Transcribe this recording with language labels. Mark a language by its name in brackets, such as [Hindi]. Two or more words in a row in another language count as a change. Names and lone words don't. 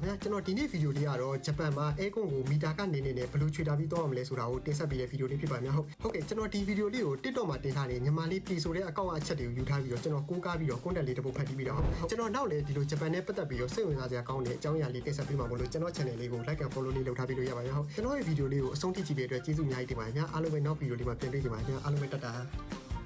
[Burmese] ဗျာကျွန်တော်ဒီနေ့ဗီဒီယိုလေးကတော့ဂျပန်မှာအဲကွန်းကိုမီတာကနေနဲ့ဘယ်လိုခြေတာပြီးတော့ရမလဲဆိုတာကိုတင်ဆက်ပေးတဲ့ဗီဒီယိုလေးဖြစ်ပါများဟုတ်ကဲ့ကျွန်တော်ဒီဗီဒီယိုလေးကို TikTok မှာတင်ထားတဲ့ညီမလေးပြည်ဆိုတဲ့အကောင့်အချက်တွေကိုယူထားပြီးတော့ကျွန်တော်ကိုးကားပြီးတော့ content လေးတစ်ပုဒ်ဖတ်ပြီးတော့ကျွန်တော်နောက်လည်းဒီလိုဂျပန်နဲ့ပတ်သက်ပြီးတော့စိတ်ဝင်စားစရာကောင်းတဲ့အကြောင်းအရာလေးတင်ဆက်ပေးမှာမို့လို့ကျွန်တော် channel လေးကို [English] like and follow [Burmese] လေးလုပ်ထားပြီးလို့ရပါရဲ့ဟုတ်ကျွန်တော်ရဲ့ဗီဒီယိုလေးကိုအဆုံးထိကြည့်ပေးတဲ့အတွက်ကျေးဇူးအများကြီးတင်ပါတယ်ဗျာအားလုံးပဲနောက်ဗီဒီယိုလေးမှာပြန်တွေ့ကြပါမယ်ဗျာအားလုံးပဲတတ်တာ